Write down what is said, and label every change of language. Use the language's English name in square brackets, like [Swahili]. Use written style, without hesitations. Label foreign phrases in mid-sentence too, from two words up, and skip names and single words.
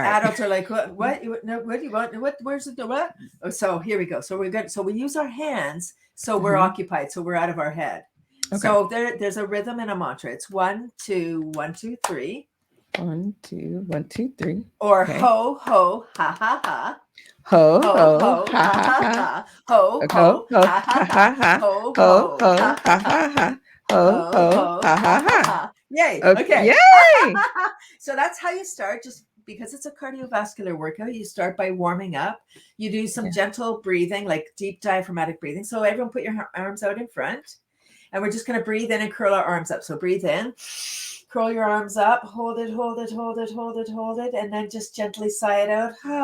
[English] Right. adults are like, what, no, what do you want? What, where's the, what? Oh, so here we go. So we're good. So we use our hands. So we're Hmm. occupied. So we're out of our head. Okay. So there's a rhythm and a mantra. It's 1, 2, 1, 2, 3, One, two, one, two, three. or Okay. ho, ho, ha, ha, ha. Ho Ho, ho ho, ha ha, ha ha, ha. ha. Ho, Ho ho, ho ha, ha, ha ha. ha ha. Ho, Ho ho, ho ha, ha ha, ha ha. ha. Ho Ho, ho ho, ha ha, ha ha, ha. ha. Yay. Okay. Okay. Yay! So that's how you start. Just because it's a cardiovascular workout, you start by warming up. You do some Yeah. gentle breathing, like deep diaphragmatic breathing. So everyone put your arms out in front. And we're just going to breathe in and curl our arms up. So breathe in, curl your arms up, hold it, hold it, hold it, hold it, hold it, and then just gently sigh it out.